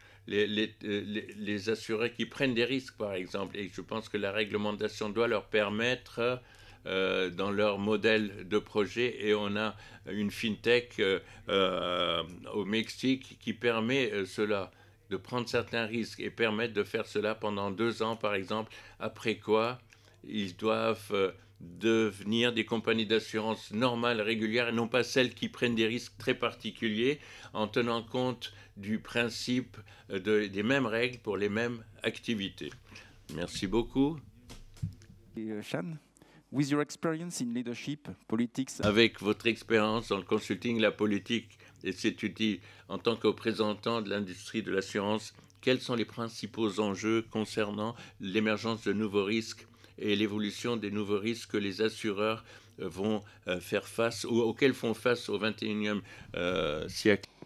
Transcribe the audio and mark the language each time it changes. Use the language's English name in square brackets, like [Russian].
[French] Les assurés qui prennent des risques, par exemple, et je pense que la réglementation doit leur permettre dans leur modèle de projet, et on a une fintech au Mexique qui permet cela, de prendre certains risques et permettre de faire cela pendant 2 ans, par exemple, après quoi ils doivent devenir des compagnies d'assurance normales, régulières, et non pas celles qui prennent des risques très particuliers en tenant compte du principe des mêmes règles pour les mêmes activités. Merci beaucoup. [English] Sean, with your experience in leadership, politics... [French] Avec votre expérience dans le consulting, la politique et cet outil, en tant que représentant de l'industrie de l'assurance, quels sont les principaux enjeux concernant l'émergence de nouveaux risques et l'évolution des nouveaux risques que les assureurs vont faire face ou auxquels font face au XXIe siècle?